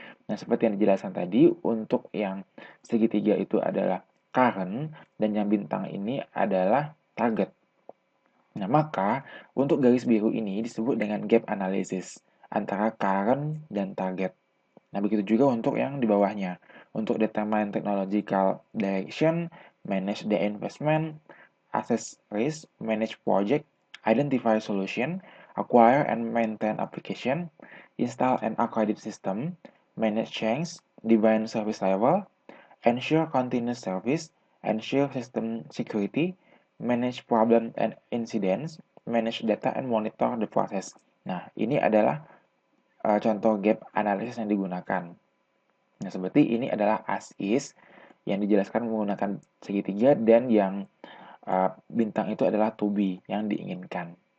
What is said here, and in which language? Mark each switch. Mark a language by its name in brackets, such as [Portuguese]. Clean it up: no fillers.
[Indonesian] Nah, seperti yang dijelaskan tadi, untuk yang segitiga itu adalah current, dan yang bintang ini adalah target. Nah, maka untuk garis biru ini disebut dengan gap analysis antara current dan target. Nah, begitu juga untuk yang di bawahnya. Untuk [English] determine technological direction, manage the investment, assess risk, manage project, identify solution, acquire and maintain application, install and accredit system, manage change, define service level, ensure continuous service, ensure system security, manage problem and incidents, manage data and monitor the process. [Indonesian] Nah, ini adalah contoh gap analysis yang digunakan. Nah, seperti ini adalah as is. yang dijelaskan menggunakan segitiga, dan yang bintang itu adalah to be, yang diinginkan.